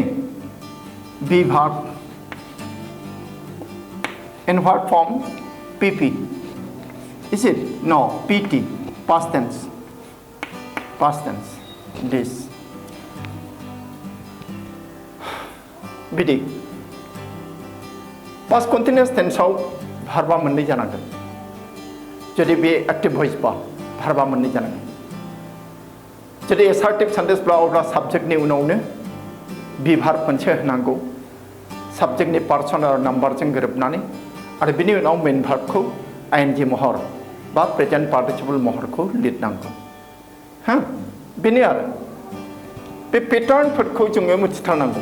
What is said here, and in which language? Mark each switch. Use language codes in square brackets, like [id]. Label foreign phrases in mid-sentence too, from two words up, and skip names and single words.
[en] Okay. Be verb In what form? PP. Is it? No, PT. Past tense. Past tense. This. BD. Past continuous tense [brx] आव verba मोननै जानांगोन. जुदि बे [en] active voice [brx] बा verba मोननै जानांगोन. जुदि [en] assertive sentence [brx] ब्ला अब्ला subject नि उनावनो [en] be verb [brx] मोनसे होनांगौ. Subject नि person आरो number जों गोरोबनानै आरो बिनि उनाव [en] main verb [brx] खौ ing महर बा [en] present participle [brx] महरखौ लिरनांगौ. हा बेनो आरो बे पेटार्नफोरखौ जोङो मिथिथारनांगौ.